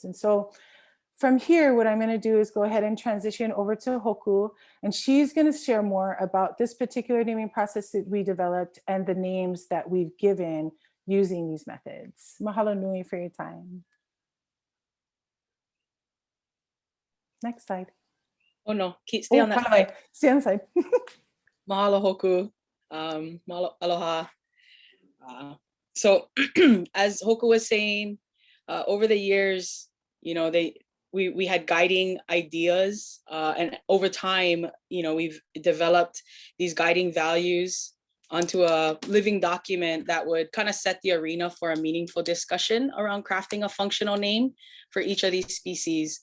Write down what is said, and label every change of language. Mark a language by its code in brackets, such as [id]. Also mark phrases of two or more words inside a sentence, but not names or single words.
[en] And so from here, what I'm going to do is go ahead and transition over to Hoku, and she's going to share more about this particular naming process that we developed and the names that we've given using these methods. [haw] Mahalo nui [en] for your time. Next slide. Oh no, stay on that side. Stay on the side. [haw] Mahalo Hoku. Mahalo, aloha. [en] So as Hoku was saying, over the years, you know, we had guiding ideas, and over time, you know, we've developed these guiding values onto a living document that would kind of set the arena for a meaningful discussion around crafting a functional name for each of these species.